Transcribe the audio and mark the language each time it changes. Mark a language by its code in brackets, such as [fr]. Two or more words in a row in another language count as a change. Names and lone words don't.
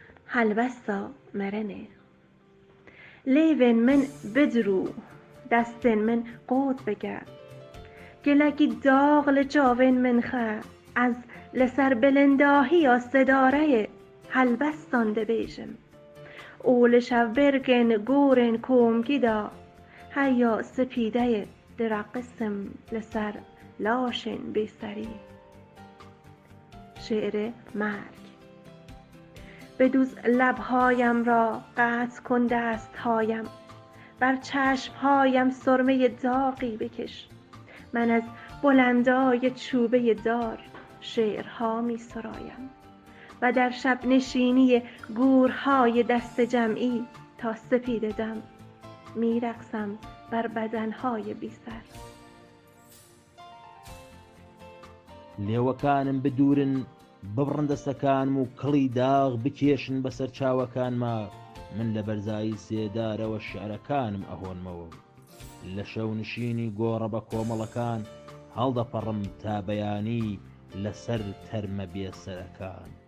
[ku] هەلبەستە مەرەنێ لێوێن من بدرو دەستێن من قۆت بگە گەلەکی داغ لە چاوێن من خە ئەز لەسەر بلنداهیە سدارەیە هەلبەستان دەبێژم ئۆلشە بێرگێن گۆرێن کۆمگیدا هەیە سپیدەیە درەقسم لەسەر لاشێن بێسەری. [fa] شعر مرگ. بدوز لبهایم را قطع کن دستهایم بر چشمهایم سرمه داغی بکش من از بلندای چوبه دار شعرها می سرایم و در شب نشینی گورهای دست جمعی تا سپیده دم می رقصم بر بدنهای بی سر. [ckb] لێوەکانم بدورن ببڕن دەستەکانم و کڵی داغ بکێشن بەسەر چاوەکانما من لە بەرزایی سێدارەوە شعرەکانم ئەهۆنمەوە لە شەو نشینی گۆڕە بە کۆمەڵەکان هەڵدەپەڕم تا بەیانی لەسەر تەرمە بێسەرەکان.